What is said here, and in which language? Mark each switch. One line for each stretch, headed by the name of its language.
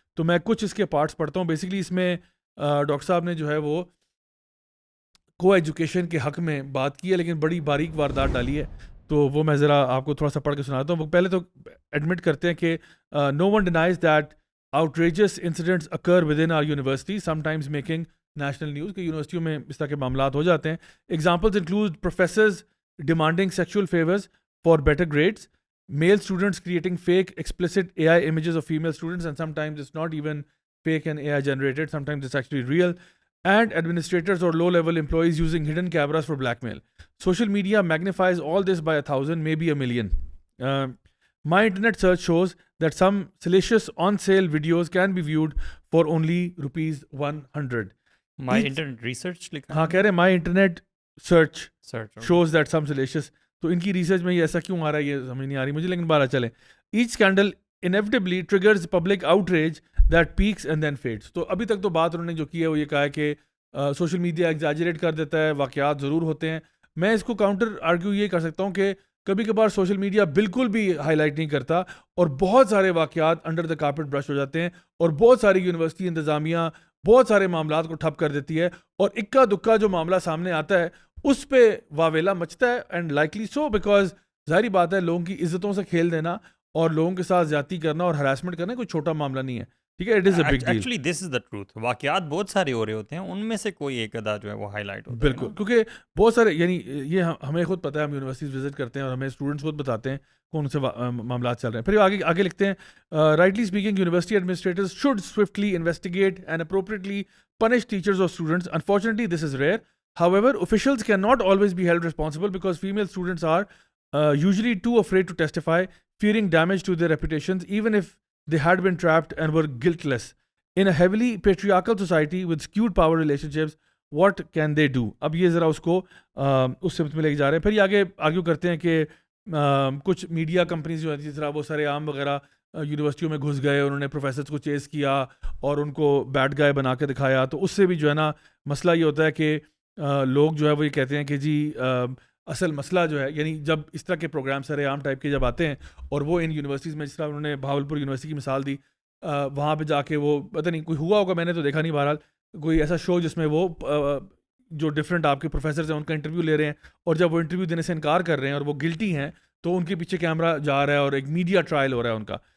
Urdu: تو میں کچھ اس کے پارٹس پڑھتا ہوں. بیسکلی اس میں ڈاکٹر صاحب نے جو ہے وہ کو ایجوکیشن کے حق میں بات کی ہے, لیکن بڑی باریک واردات ڈالی ہے. تو وہ میں ذرا آپ کو تھوڑا سا پڑھ کے سناتا ہوں. وہ پہلے تو ایڈمٹ کرتے ہیں کہ
English: no one denies that outrageous incidents occur within our university, sometimes making national news,
Urdu: کہ یونیورسٹیوں میں اس طرح کے معاملات ہو جاتے ہیں.
English: Examples include professors demanding sexual favors for better grades, male students creating fake explicit AI images of female students, and sometimes it's not even fake and AI generated, sometimes it's actually real, and administrators or low-level employees using hidden cameras for blackmail. Social media magnifies all this by 1,000, maybe a million. My internet search shows that some salacious on-sale videos can be viewed for only ₹100. My internet research
Urdu: لکھا ہاں کہہ رہے ہیں
English: my internet search search shows that some salacious.
Urdu: تو ان کی research میں یہ ایسا کیوں آ رہا ہے یہ سمجھ نہیں آ رہی مجھے, لیکن بارہ چلیں.
English: Each scandal inevitably triggers public outrage that peaks and then fades.
Urdu: تو ابھی تک تو بات انہوں نے جو کی ہے وہ یہ کہا ہے کہ سوشل میڈیا ایگزیجریٹ کر دیتا ہے, واقعات ضرور ہوتے ہیں. میں اس کو کاؤنٹر آرگیو یہ کر سکتا ہوں کہ کبھی کبھار سوشل میڈیا بالکل بھی ہائی لائٹ نہیں کرتا, اور بہت سارے واقعات
English: under the carpet brush
Urdu: ہو جاتے ہیں, اور بہت ساری یونیورسٹی انتظامیہ بہت سارے معاملات کو ٹھپ کر دیتی ہے, اور اکا دکا جو معاملہ سامنے آتا ہے اس پہ واویلا مچتا ہے.
English: and likely so, because
Urdu: ظاہری بات ہے لوگوں کی عزتوں سے کھیل دینا اور لوگوں کے ساتھ زیادتی کرنا اور ہراسمنٹ کرنا کوئی چھوٹا معاملہ نہیں ہے, ٹھیک ہے.
English: It is a big deal. Actually this is the truth.
Urdu: واقعات بہت سارے ہو رہے ہوتے ہیں, ان میں سے کوئی ایک ادا جو ہے وہ ہائی لائٹ ہوتا ہے. بالکل, کیونکہ بہت سارے یعنی یہ ہمیں خود پتہ ہے, ہم یونیورسٹیز وزٹ کرتے ہیں اور ہمیں اسٹوڈنٹس خود بتاتے ہیں کون سے معاملات چل رہے ہیں. پھر آگے لکھتے ہیں
English: Rightly speaking university administrators should swiftly investigate and appropriately punish teachers اور students. Unfortunately this is rare. However, officials cannot always be held responsible because female students are usually too afraid to testify, fearing damage to their reputations, even if they had been trapped and were guiltless. In a heavily patriarchal society with skewed power relationships, what can they do?
Urdu: اب یہ ذرا اس کو اس سمت میں لے کے جا رہے ہیں. پھر یہ آگے آرگیو کرتے ہیں کہ کچھ میڈیا کمپنیز جو ہیں جس طرح وہ سارے عام وغیرہ یونیورسٹیوں میں گھس گئے, انہوں نے پروفیسرز کو چیز کیا اور ان کو بیڈ گائے بنا کے دکھایا. تو اس سے بھی جو ہے نا مسئلہ یہ ہوتا ہے کہ لوگ جو ہے وہ یہ کہتے ہیں کہ جی اصل مسئلہ جو ہے, یعنی جب اس طرح کے پروگرام سارے عام ٹائپ کے جب آتے ہیں اور وہ ان یونیورسٹیز میں, جس طرح انہوں نے بھاولپور یونیورسٹی کی مثال دی, وہاں پہ جا کے وہ پتہ نہیں کوئی ہوا ہوگا, میں نے تو دیکھا نہیں, بہرحال کوئی ایسا شو جس میں وہ جو ڈفرینٹ آپ کے پروفیسرز ہیں ان کا انٹرویو لے رہے ہیں, اور جب وہ انٹرویو دینے سے انکار کر رہے ہیں اور وہ گلٹی ہیں تو ان کے پیچھے کیمرہ جا رہا ہے اور ایک میڈیا ٹرائل ہو رہا ہے ان کا.